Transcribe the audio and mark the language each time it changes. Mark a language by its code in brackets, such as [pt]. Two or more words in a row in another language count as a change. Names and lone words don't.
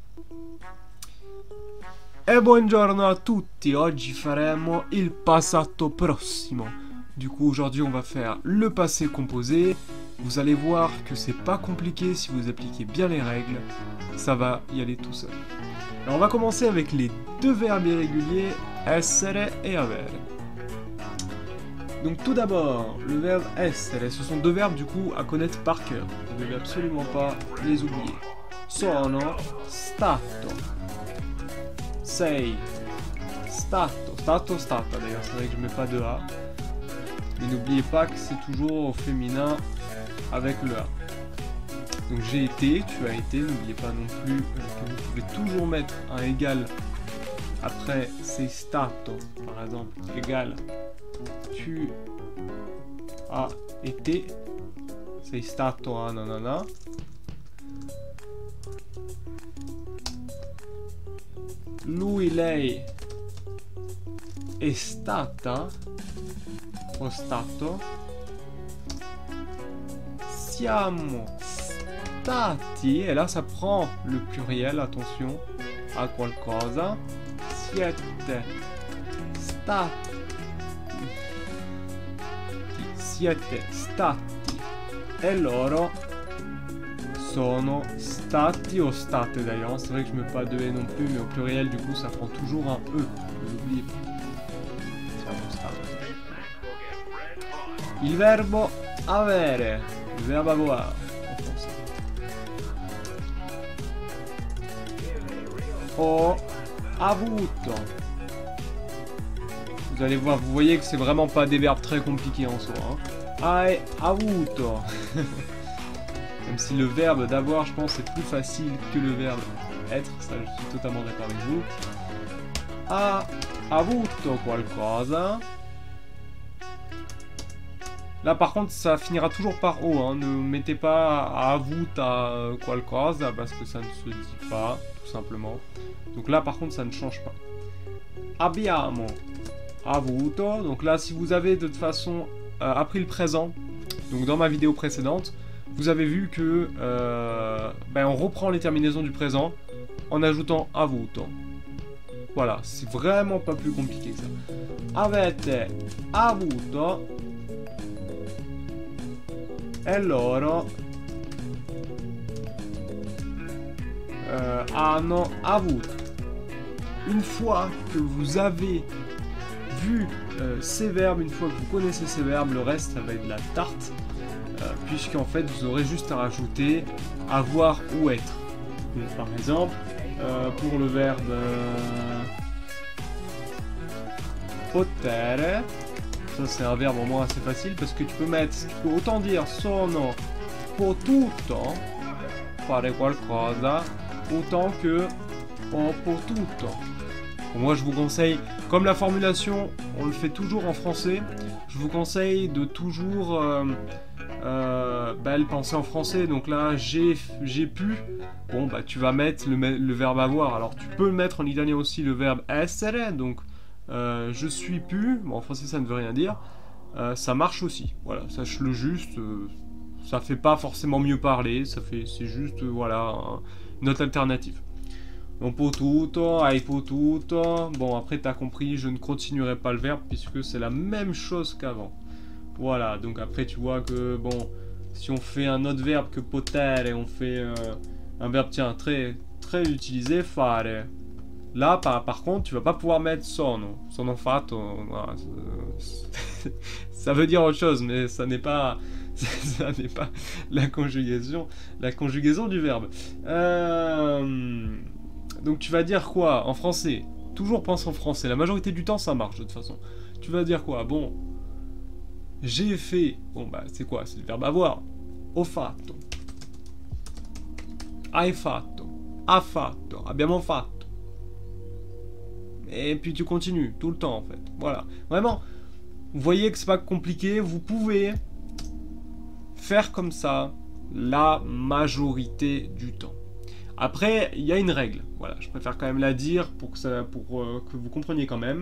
[it] E buongiorno a tutti, oggi faremo il passato prossimo. [fr] Du coup aujourd'hui on va faire le passé composé. Vous allez voir que c'est pas compliqué si vous appliquez bien les règles. Ça va y aller tout seul. Alors on va commencer avec les deux verbes irréguliers, essere et avere. Donc tout d'abord, le verbe essere, ce sont deux verbes du coup à connaître par cœur. Vous ne devez absolument pas les oublier. [it] Sono stato. Sei stato. Stato, stata [fr] d'ailleurs, c'est vrai que je mets pas de A. Mais n'oubliez pas que c'est toujours au féminin avec le A. Donc j'ai été, tu as été, n'oubliez pas non plus que vous pouvez toujours mettre un égal après [it] sei stato, [fr] par exemple, égal tu as été, [it] sei stato a nanana. Lui, lei è stata o stato. Siamo stati, [fr] et là ça prend le pluriel, attention, à qualcosa. [it] Siete stati. Siete stati. E loro sono stati o state d'ailleurs. [fr] C'est vrai que je mets pas de E non plus, mais au pluriel du coup ça prend toujours un E. N'oubliez pas. [it] Siamo stati. Il verbo avere. [fr] Il verbe avoir en français. [it] Ho avuto. [fr] Vous allez voir, vous voyez que c'est vraiment pas des verbes très compliqués en soi. Hein. [it] Hai avuto. [fr] Même si le verbe d'avoir, je pense, est plus facile que le verbe être. Ça, je suis totalement d'accord avec vous. [it] Ha avuto qualcosa. [fr] Là, par contre, ça finira toujours par O. Hein. Ne mettez pas [it] ha avuta qualcosa [fr] parce que ça ne se dit pas, tout simplement. Donc là, par contre, ça ne change pas. [it] Abbiamo avuto. [fr] Donc là, si vous avez de toute façon appris le présent, donc dans ma vidéo précédente, vous avez vu que on reprend les terminaisons du présent en ajoutant avuto. Voilà, c'est vraiment pas plus compliqué que ça. [it] Avete avuto e loro hanno avuto. [fr] Une fois que vous avez vu ces verbes, une fois que vous connaissez ces verbes, le reste ça va être de la tarte. Puisqu'en fait vous aurez juste à rajouter avoir ou être. Donc, par exemple, pour le verbe potere, ça c'est un verbe au moins assez facile parce que tu peux autant dire [it] sono potuto fare qualcosa [fr] autant que [it] ho potuto. [fr] Moi je vous conseille, comme la formulation on le fait toujours en français, je vous conseille de toujours le penser en français. Donc là j'ai pu, bon bah tu vas mettre le verbe avoir. Alors tu peux mettre en italien aussi le verbe essere, donc je suis pu, bon, en français ça ne veut rien dire, ça marche aussi, voilà, sache-le juste, ça fait pas forcément mieux parler, c'est juste voilà une autre alternative. [it] Non potuto, hai potuto. [fr] Bon, après, t'as compris, je ne continuerai pas le verbe puisque c'est la même chose qu'avant. Voilà, donc après, tu vois que, bon, si on fait un autre verbe que potere et on fait un verbe, tiens, très, très utilisé, fare. Là, par contre, tu vas pas pouvoir mettre [it] sono fatto. [fr] Voilà, ça veut dire autre chose, mais ça n'est pas... ça n'est pas la conjugaison du verbe. Donc tu vas dire quoi en français? Toujours pense en français, la majorité du temps ça marche de toute façon. Tu vas dire quoi? Bon, j'ai fait... Bon bah c'est quoi? C'est le verbe avoir. [it] Ho fatto. Hai fatto. Ha fatto. Abbiamo fatto. [fr] Et puis tu continues tout le temps en fait. Voilà. Vraiment, vous voyez que c'est pas compliqué, vous pouvez faire comme ça la majorité du temps. Après, il y a une règle, voilà, je préfère quand même la dire pour que vous compreniez quand même.